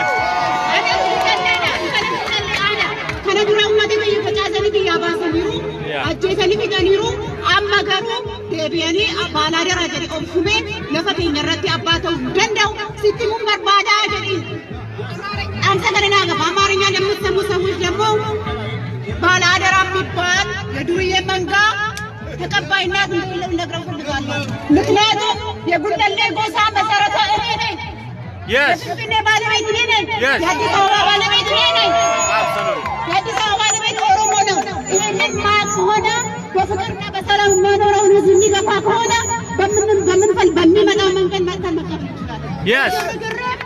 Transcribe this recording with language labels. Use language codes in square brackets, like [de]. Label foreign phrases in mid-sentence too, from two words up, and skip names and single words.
[om] Ana gullalleedha. Kana dura uummata biyya facaasanii biyyaa baasaniiru. Ajjeesanii fidaniiru. Amma garuu deebi'anii baalaa daraa jedhe obsumee lafa keenya irratti abbaa ta'uu danda'u sitti nun barbaadaa jedhiin. Amsa kana naa gaba [am] አማርኛ ለምትሰሙ ሰዎች ደግሞ ባለአደራ የሚባል የዱርዬ መንጋ ተቀባይነት እንደሌለው ልነግረው እፈልጋለሁ። ምክንያቱም የጉለሌ ጎሳ መሰረቷ እኔ ነኝ። የፊንፊኔ ባለቤት እኔ ነኝ። የአዲስ አበባ ባለቤት እኔ ነኝ። የአዲስ አበባ ባለቤት ኦሮሞ ነው። ይህንን ማያውቅ ከሆነ በፍቅርና በሰላም የሚያኖረውን ህዝብ የሚገፋ ከሆነ በሚመጣው መንገድ መተን መቀበል እንችላለን።